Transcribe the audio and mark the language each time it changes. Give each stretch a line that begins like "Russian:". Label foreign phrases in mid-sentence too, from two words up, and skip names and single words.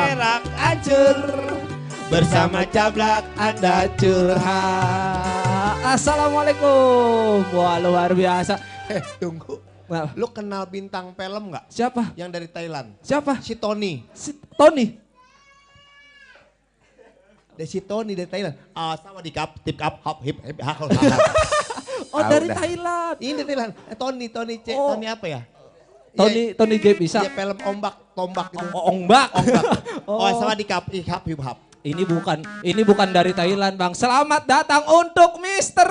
Indonesian: Berak Hancur bersama Cablak Anda Curhat. Assalamualaikum. Wah luar biasa. Tunggu. Nah, Lu kenal bintang film nggak? siapa? Yang dari Thailand. Siapa? Si Tony. Si Tony. Si Tony dari Thailand. Sama di kap, tip kap, hop, hip, hip, hap, hap. Oh dari Thailand. Ini dari Thailand. Tony Oh. Tony apa ya? Tony J bisa. Iya film tombak gitu. Ongbak. Oh, sama di kap, hip, hip, hap. Ini bukan dari Thailand bang. Selamat datang untuk Mr.